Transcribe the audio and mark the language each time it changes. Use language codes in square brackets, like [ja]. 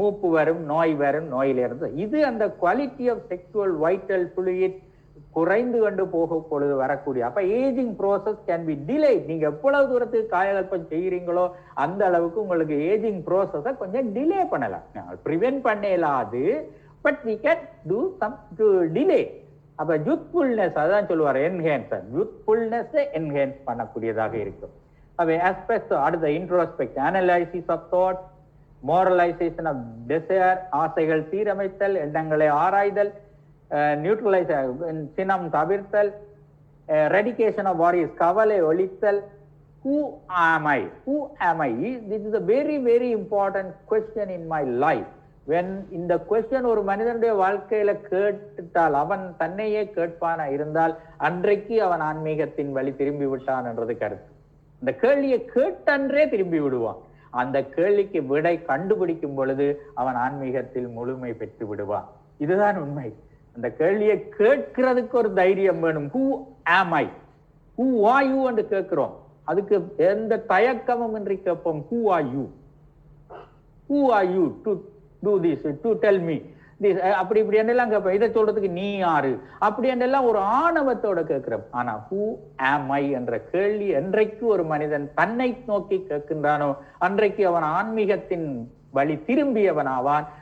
[ta] மூப்பு வரும், நோய் வரும், நோயிலிருந்து இது அந்த quality of sexual vital fluid குறைந்து கொண்டு போக பொழுது வரக்கூடிய. அப்ப [en] Ageing process can be delay. [ta] நீங்க எவ்வளவு தூரத்துக்கு காயகல்பம் செய்யறீங்களோ அந்த அளவுக்கு உங்களுக்கு ஏஜிங் ப்ரோசஸை கொஞ்சம் டிலே பண்ணலாம். Prevent பண்ணலாது, [en] But we can do some to delay. [ta] அப்ப யூத்ஃபுல்னஸ், அதான் சொல்லுவார் என்ஹான்சர், யூத்ஃபுல்னஸ் என்ஹான்ஸ் பண்ணக்கூடியதாக இருக்கும். அப்ப ஆஸ்பெக்ட் அடுத்த introspect, analysis of thought, மோரலைசேஷன் of desire, ஆசைகள் சீரமைத்தல், எண்ணங்களை ஆராய்தல், நியூட்ரலைஸ் சினம் தவிர்த்தல், ரெடிகேஷன் ஆஃப் வாரியஸ் கவலை ஒழித்தல். [en] Who am I? Who am I? This is a very very important question in my life. When [ta] இந்த question ஒரு மனிதனுடைய வாழ்க்கையில கேட்டுட்டால், அவன் தன்னையே கேட்பானா இருந்தால் அன்றைக்கு அவன் ஆன்மீகத்தின் வழி திரும்பி விட்டான் என்றது கருத்து. இந்த கேள்வியை கேட்டன்றே திரும்பி விடுவான். அந்த கேள்விக்கு விடை கண்டுபிடிக்கும் பொழுது அவன் ஆன்மீகத்தில் முழுமை பெற்று விடுவான். இதுதான் உண்மை. அந்த கேள்வியை கேட்கிறதுக்கு ஒரு தைரியம் வேணும். [en] Who am I? Who are you [ta] என்று கேட்கிறோம். அதுக்கு எந்த தயக்கமும் இன்றி கேட்போம். [en] Who are you? Who are you to do this, to tell me this? [ta] அப்படி இப்படி என்னெல்லாம் கேட்போம். இதை சொல்றதுக்கு நீ யாரு அப்படி என்னெல்லாம் ஒரு ஆணவத்தோட கேட்கிறோம். ஆனா [en] who am I [ta] என்ற கேள்வி என்றைக்கு ஒரு மனிதன் தன்னை நோக்கி கேட்கின்றானோ அன்றைக்கு அவன் ஆன்மீகத்தின் வழி திரும்பியவன் ஆவான்.